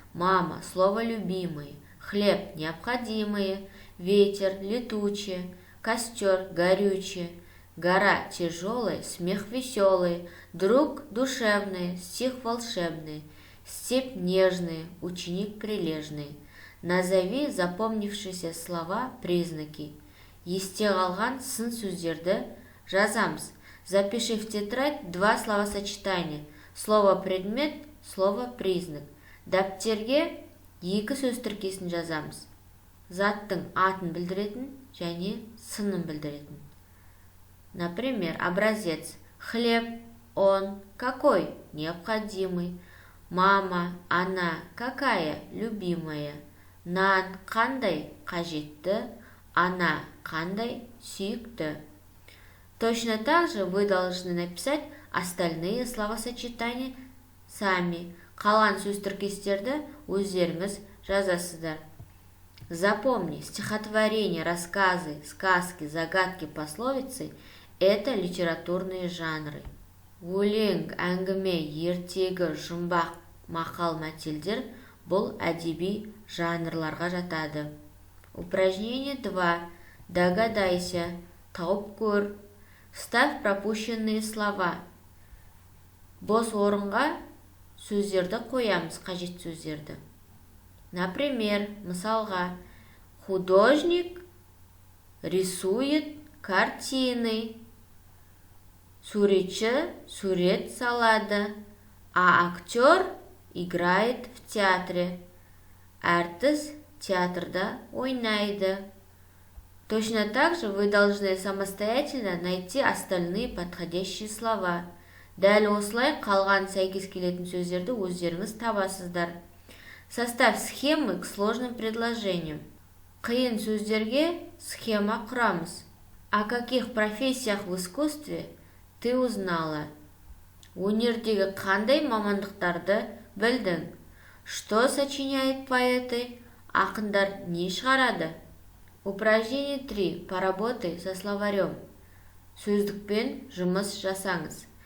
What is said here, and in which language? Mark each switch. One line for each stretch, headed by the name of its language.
Russian: Мама, слово любимые, хлеб, необходимые, ветер, летучие, костер, горючее, гора тяжелая, смех веселый, друг душевный, стих волшебный, степь нежный, ученик прилежный. Назови запомнившиеся слова, признаки.
Kazakh: Есте қалған сын сөздерді жазамыз.
Russian: Запиши в тетрадь два словосочетания. Слово предмет, слово признак.
Kazakh: Дәптерге екі сөз тіркесін жазамыз. Заттың атын білдіретін және сынын білдіретін.
Russian: Например, образец. Хлеб, он, какой? Необходимый. Мама, она, какая? Любимая.
Kazakh: Нан, қандай? Қажетті. Она, қандай? Сүйікті.
Russian: Точно так же вы должны написать остальные словосочетания сами.
Kazakh: Қалған сөз тіркестерді өздеріңіз жазасыздар.
Russian: Запомни, стихотворения, рассказы, сказки, загадки, пословицы – это литературные жанры.
Kazakh: Өлең, әңгіме, ертегі, жұмбақ, мақал, мәтелдер – бұл әдеби жанрларға жатады.
Russian: Упражнение 2. Догадайся,
Kazakh: тауып көр.
Russian: Вставь пропущенные слова.
Kazakh: Бос орынға сөздерді қоямыз, қажет сөздерді.
Russian: Например, мысалға, художник рисует картины.
Kazakh: Суретші сурет салады,
Russian: а актер играет в театре.
Kazakh: Әртіс театрда ойнайды.
Russian: Точно так же вы должны самостоятельно найти остальные подходящие слова.
Kazakh: Дәл осылай қалған сәйкес келетін сөздерді өздеріңіз табасыздар.
Russian: Составь схемы к сложным предложениям.
Kazakh: Қиын сөздерге схема құрамыз.
Russian: О каких профессиях в искусстве ты узнала?
Kazakh: Өнердегі қандай мамандықтарды білдің?
Russian: Что сочиняет поэты?
Kazakh: Ақындар не шығарады?
Russian: Упражнение 3. Поработай со словарем.
Kazakh: Сөздікпен жұмыс жасаңыз.